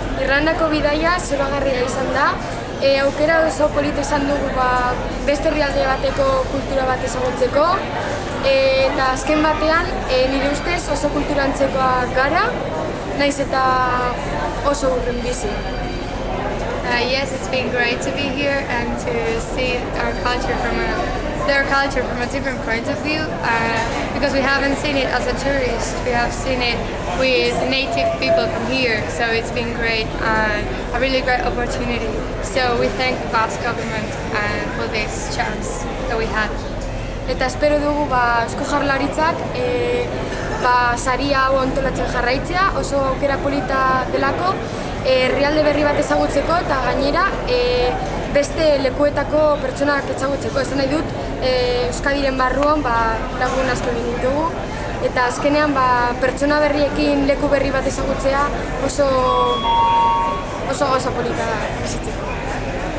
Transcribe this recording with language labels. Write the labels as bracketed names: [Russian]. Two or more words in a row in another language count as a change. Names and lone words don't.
[Basque] Irlandako bidaia zoragarria izan da. Aukera oso polita izan dugu beste herrialde bateko kultura bat ezagutzeko. Eta azken batean, nire ustez oso kulturantzekoa gara, naiz eta oso urren bizi. [English] Yes, it's been great to be here and to see our culture their culture from a different point of view, because we haven't seen it as a tourist. We have seen it with native people from here, so it's been great and a really great opportunity. So we thank the Basque government for this chance that we had. [Basque] Eta espero dugu Eusko Jaurlaritzak saria hau antolatzen jarraitzea, oso aukera polita delako, herrialde berri bat ezagutzeko eta gainera beste lekuetako pertsonak ezagutzeko. Esan nahi dut, Euskadiren barruan lagun asko egin ditugu eta azkenean pertsona berriekin leku berri bat ezagutzea oso polita da bizitzeko.